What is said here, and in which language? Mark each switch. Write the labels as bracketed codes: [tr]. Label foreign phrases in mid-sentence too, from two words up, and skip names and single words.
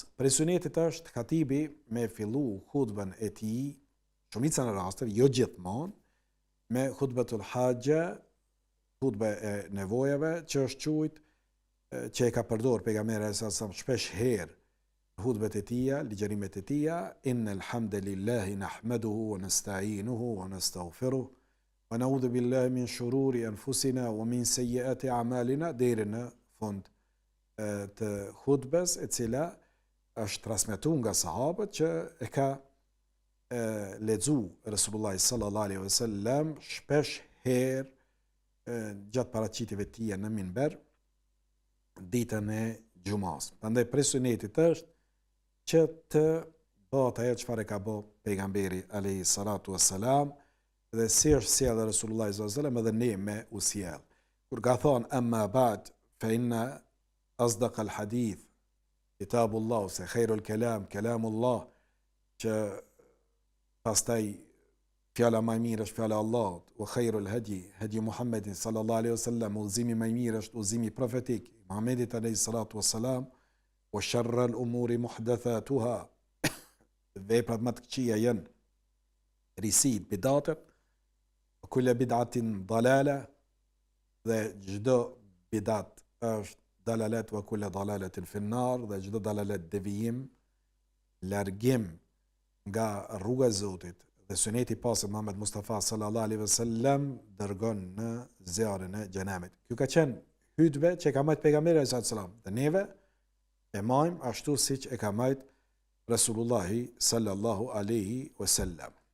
[sq] Prej sunetit është khatibi me fillu hutbën e tij, shumica në rasteve, jo gjithmonë, me hutbetul haxha, hutbë e nevojave, që është quajt që e ka përdorur pejgamberi sa shpesh herë hutbet e tija, ligjërimet e tija, [ar] إن الحمد لله نحمده ونستعينه ونستغفره ونعوذ بالله من شرور أنفسنا ومن سيئات أعمالنا, [sq] deri në fund të hutbes, e cila është transmetuar nga sahabët që e ka lexu Resulullah [ar] صلى الله عليه وسلم [sq] shpesh herë gjatë paraqitjeve të tija në minber ditën e xumas. Prandaj prej sunetit është që të bëhet ajo çfarë ka bë pejgamberi [ar] عليه الصلاة والسلام [sq] dhe si është sjellë Resulullah [ar] صلى الله عليه وسلم [sq] edhe ne me u sjell. Kur ka thonë [ar] أما بعد فإن أصدق الحديث كتاب الله, se خير الكلام كلام الله, [sq] që pastaj fjala më e mirë është fjala e Allahut, [ar] وخير الهدي هدي محمد صلى الله عليه وسلم, [sq] udhëzimi më i mirë është udhëzimi [ar] profetik Muhammedit عليه الصلاة والسلام وشر الأمور محدثاتها, [sq] veprat më të këqija janë risit, bidatet, [ar] كل بدعة ضلالة, [sq] dhe çdo bidat është dalalet, [ar] وكل ضلالة في النار, [sq] dhe çdo dalalet devijim, largim nga rruga e Zotit dhe suneti i pasur Muhammed Mustafa [ar] صلى الله عليه وسلم [sq] dërgon në zjarrin e xhenemit. Kjo ka qenë hutbe që ka marrë pejgamberi [ar] صلى الله عليه وسلم. [sq] Dhe neve e majm ashtu siç e ka marrë Resulullahi [ar] صلى الله عليه وسلم.